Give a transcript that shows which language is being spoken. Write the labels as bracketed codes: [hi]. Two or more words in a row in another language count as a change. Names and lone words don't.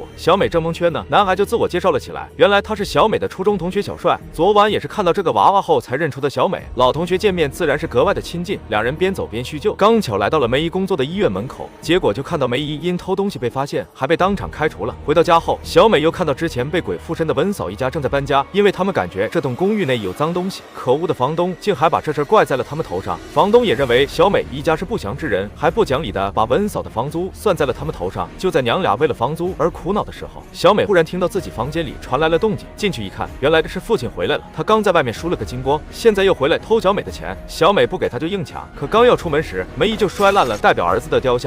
[zh] 小美正蒙圈呢，男孩就自我介紹了起來。原來他是小美的初中同學小帥，昨晚也是看到這個娃娃後才認出的小美。老同學見面自然是格外的親近，兩人邊走邊敘舊。剛巧來到了梅姨工作的醫院門口，結果就看到梅姨因偷東西被發現，還被當場開除了。回到家後，小美又看到之前被鬼附身的文嫂一家正在搬家，因為他們感覺這棟公寓內有髒東西。可惡的房東竟還把這事怪在了他們頭上。房东也认为小美一家是不祥之人，还不讲理的把文嫂的房租算在了他们头上。就在娘俩为了房租而苦恼的时候，小美忽然听到自己房间里传来了动静，进去一看，原来是父亲回来了。他刚在外面输了个精光，现在又回来偷小美的钱。小美不给他就硬抢，可刚要出门时，梅姨就摔烂了代表儿子的雕像。